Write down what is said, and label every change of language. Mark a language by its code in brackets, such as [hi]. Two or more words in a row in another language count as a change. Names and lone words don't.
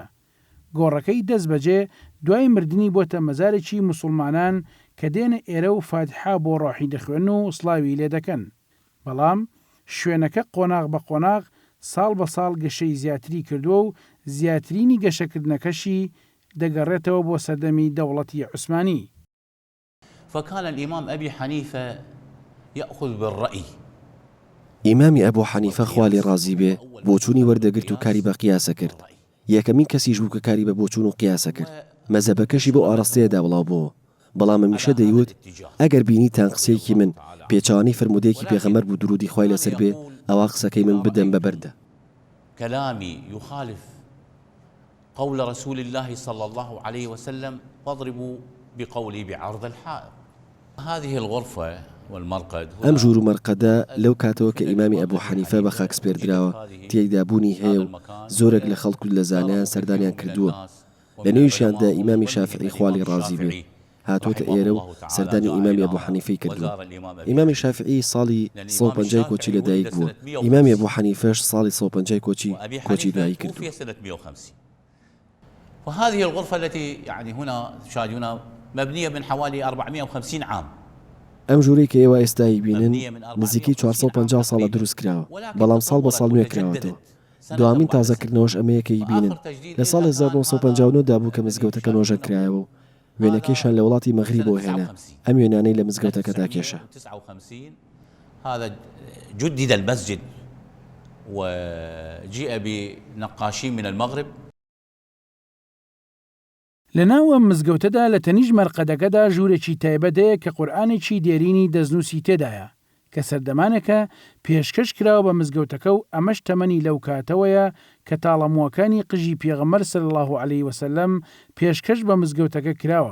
[ckb] گۆڕەکەی دەست بەجێ دوای مردنی بۆتە مەزارێکی موسڵمانان کە دێنە ئێرە و فاتحا بۆ ڕۆحی دەخوێن و سڵاوی لێ دەکەن. بەڵام شوێنەکە قۆناغ بە قۆناغ ساڵ بە ساڵ گەشەی زیاتری کردووە و زیاترینی گەشەکردنەکەشی دەگەڕێتەوە بۆ سەردەمی دەوڵەتی عوسمانی. [ar] فكان الإمام أبي حنيفة يأخذ بالرأي. [ckb] ئیمامی ئەبوو حەنیفە خوا لێ ڕازی بێ بۆچوونی وەردەگرت و کاری بە قیاسە کرد. یەکەمین کەسیش بوو کە کاری بە بۆچوون و قیاسە کرد. مەزەبەکەشی بۆ ئاراستەیەدا بڵاو بووە. بەڵام هەمیشە دەیوت ئەگەر بینیتان قسەیەکی من پێچوانی فرمودەیەکی پێغەمبەر بوو درودی خوای لەسەر بێ ئەوا قسەکەی من بدەن بەبەردە. [ar] كلامي يخالف قول رسول الله صلى الله عليه وسلم فاضربوا بقولي بعرض الحائط. هذه الغرفة والمرقد [ckb] ئەم ژوور و مەرقەدە لەو کاتەوە کە ئیمامی ئەبوو حەنیفە بە خاک سپێردراوە تێیدا بوونی هەیە و زۆرێک لە خەڵک و لە زانایان سەردانیان کردووە. لە نێویشیاندا ئیمامی شافعی خوا لێ ڕازی بێ هاتوۆتە ئێرە و سەردانی ئیمامی ئەبوو حەنیفەی کردووە. ئیمامی شافعی ساڵی 150 کۆچی لەدایک بووە. ئیمامی ئەبوو حەنیفەش ساڵی 150 کۆچی دوایی کردووە. [ar] وهذه الغرفة التي يعني هنا تشاهدونها مبنية من حوالي 450 عام. [ckb] ئەم ژوورەی کە ئێوە ئێستایی بینن نزیکی 450 ساڵە دروست کراوە، بەڵام ساڵ بە ساڵ نوێ کراوەتەوە. دوامین تازەکردنەوەش ئەمەیەکەی بینن لە ساڵ 1959 دابوو کە مزگەوتەکە نۆژە کرایەوە و وێنەکەیشان لە وڵاتی مەغریب بۆ هێنا. ئەم وێنانەی لە مزگەوتەکەدا کێشە. [ar] هذا جدد المسجد وجيء بنقاشين من المغرب. [ckb] لەناو ئەم مزگەوتەدا لە تەنیژ مەرقەدەکەدا ژوورێکی تایبەتەیە کە قورئانێکی دێرینی دەستنووسی تێدایە کە سەردەمانێکە پێشکەش کراوە بە مزگەوتەکە و ئەمەش تەمەنی لەو کاتەوەیە کە تاڵەمووەکانی قژی پێغەمبەر [ar] صلی الله علیه وسلم [ckb] پێشکەش بە مزگەوتەکە کراوە.